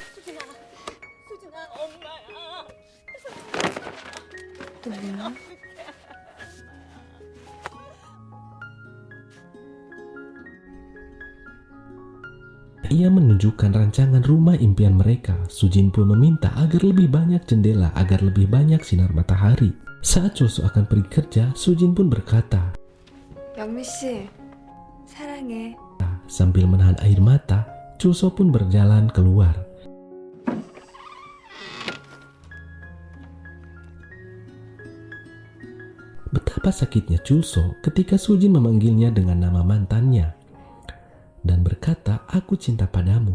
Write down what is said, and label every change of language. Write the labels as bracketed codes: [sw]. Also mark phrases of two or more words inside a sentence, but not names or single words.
[id] Ia menunjukkan rancangan rumah impian mereka. Sujin pun meminta agar lebih banyak jendela agar lebih banyak sinar matahari. Saat Chulso akan pergi kerja, Sujin pun berkata, [ko] 영미 씨, 사랑해. [id] sambil menahan air mata, Chulso pun berjalan keluar. Betapa sakitnya Chulso ketika Sujin memanggilnya dengan nama mantannya dan berkata, "Aku cinta padamu."